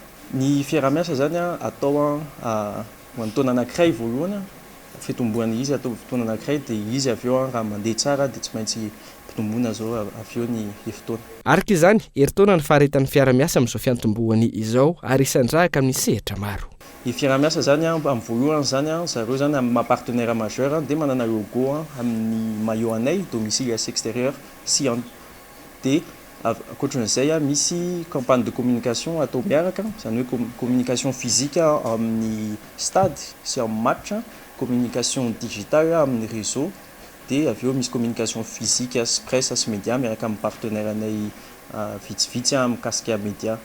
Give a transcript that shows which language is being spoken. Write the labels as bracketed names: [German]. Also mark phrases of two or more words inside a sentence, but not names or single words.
[Malagasy] Ny fiara-miasa zany atao ho an'ny taona anankiray voalohany fitomboany izy atao fotoana anankiray dia izy avy eo raha mandeha tsara dia tsy maintsy pitomboana zao avy eo ny efitoana. Araka izany eritaona ny faharetan'ny fiara-miasa amin'izao fiantomboany izao ary isandrahaka amin'ny sehatra maro. Ny fiara-miasa zany amin'ny voalohany zany zareo zany amin'ny maha- [French] partenaire majeur [Malagasy] dia manana logo amin'ny maillot anay [French] domicile à extérieur [Malagasy] sy dia ankoatran'izay misy [French] campagne de communication [Malagasy] atao miaraka zany hoe [French] communication physique [Malagasy] amin'ny stade sy amin'ny match, [French] communication digitale [Malagasy] amin'ny réseau dia avy eo misy [French] communication physique [Malagasy] sy presse sy média miaraka amin'ny partenaire anay vitsivitsy mikasika média.